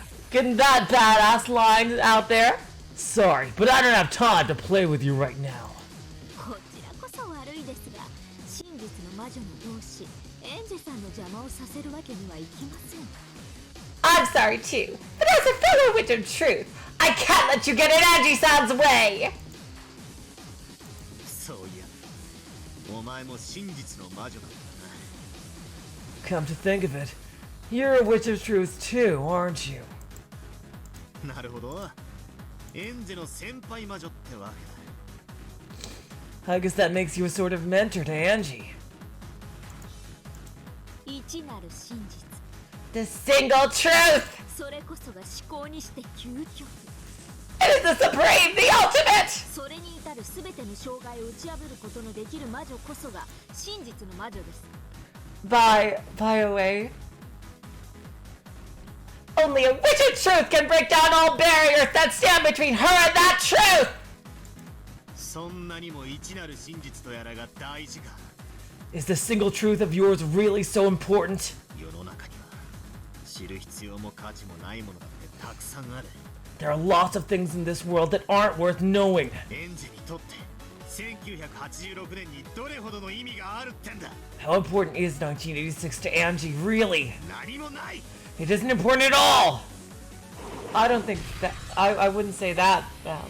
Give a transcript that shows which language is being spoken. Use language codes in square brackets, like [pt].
[en] Getting that badass line out there. Sorry, but I don't have time to play with you right now. [ja] こちらこそ悪いですが、真実の魔女の同志エンジェさんの邪魔をさせるわけにはいきません。 [en] I'm sorry too, but as a fellow witch of truth, I can't let you get in Angie-san's way. [ja] そういやお前も真実の魔女なんだ [en] Come to think of it, you're a witch of truth too, aren't you? [ja] な。なるほど。エンジェの先輩魔女ってわけ [en] I guess that makes you a sort of mentor to Angie. [ja] 一なる真実 [en] The single truth! [ja] それこそが思考にして究極 [en] It is the supreme, the ultimate! [ja] それに至る全ての障害を打ち破ることのできる魔女こそが真実の魔女です [en] By a way, only a witched truth can break down all barriers that stand between her and that truth! [ja] そんなにも一なる真実とやらが大事か [en] Is the single truth of yours really so important? [ja] 世の中には知る必要も価値もないものだってたくさんある [en] There are lots of things in this world that aren't worth knowing. [ja] エンジにとって1986年にどれほどの意味があるってんだ [en] How important is 1986 to Angie, really? [ja] 何もない [en] It isn't important at all! I don't think that... I wouldn't say that, Valor.